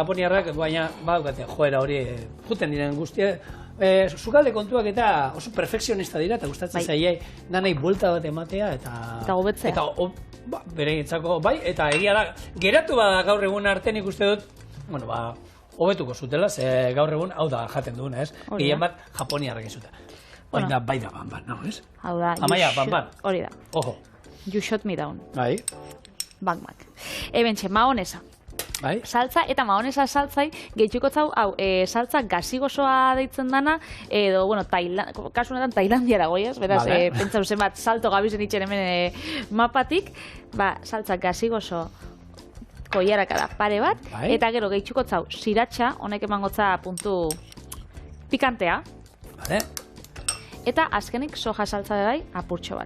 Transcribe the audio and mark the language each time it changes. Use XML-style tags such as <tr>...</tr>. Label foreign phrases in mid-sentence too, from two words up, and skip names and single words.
<eu>Japoniarrak, baina, joera hori, juten diren guztia, sukalde kontuak eta oso perfekzionista dira, eta gustatzen zaiei, nanei buelta bat ematea, eta hobetzea. Eta bereientzako, eta egia da, geratu bada gaur egun arte nik uste dut, hobetuko zutela, ze gaur egun, hau da jaten duguna, ez? Gehien bat, Japoniarrak izute. Bai da banban, no, ez? Hau da, Amaia, banban. Hori da. Ojo.</eu> <en>You shot me down.</en> <eu>Bai. Bang. Ebentxe, maonesa. Bai. Saltza eta maonesa saltzai gehituko zau, saltza gazigosoa deitzen dana, edo, kasu honetan Tailandiara goiaz, beraz, pentsau zenbat salto gabizen itxen hemen mapatik, saltza gazigoso koiaraka da pare bat, eta gero gehituko zau siratxa, honek emangotza puntu pikantea, eta azkenik soja saltza bai apurtxo bat.</eu>